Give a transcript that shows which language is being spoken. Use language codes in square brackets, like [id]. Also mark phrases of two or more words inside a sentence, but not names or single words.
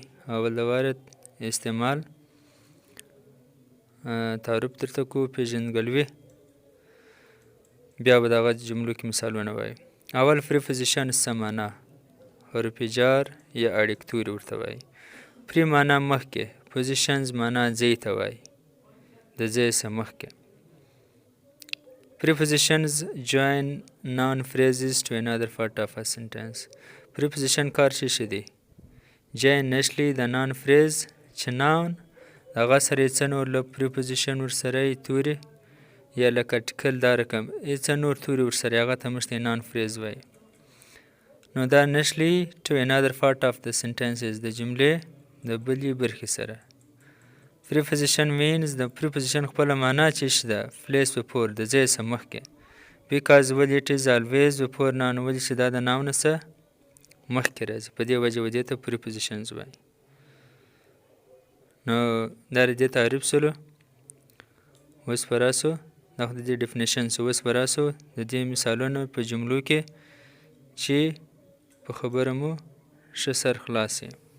[ps] اول د واره استعمال تعریف درته کوو، پیژندګلوي، بیا به د هغه جملو کې مثالونه وایو. اول پریپوزیشن څه معنا؟ حرف جار یا اړیکتوري ورته وایي. پری معنا مخکې، پوزیشنز معنا ځای ته وایي، د ځای څخه مخکې. [en] Prepositions join noun phrases to another part of a sentence. [ps] Preposition کار څه دی؟ join نښلي د [en] noun phrase [ps] چې noun هغه سره یې څه نور له preposition ورسره یې توري یا لکه ټکل دا رقم څه نور توري ورسره هغه ته موږ ته [en] noun phrase [ps] وایي. نو دا نښلي [en] to another part of the sentences [ps] د جملې د بلې برخې سره. [en] Preposition means [ps] د preposition خپله معنا چې څه ده؟ [en] place before [ps] د ځای څخه مخکې. because ولې [en] it is always before noun [ps] ولې چې دا د noun څخه مخکې راځي، په دې وجه دې ته prepositions وایي. نو دا د دې تعریف سولو. اوس به راسو دا خو د دې ډیفینیشن سو. اوس به راسو د دې مثالونه په جملو کې چې په خبره مو ښه سر خلاص وي.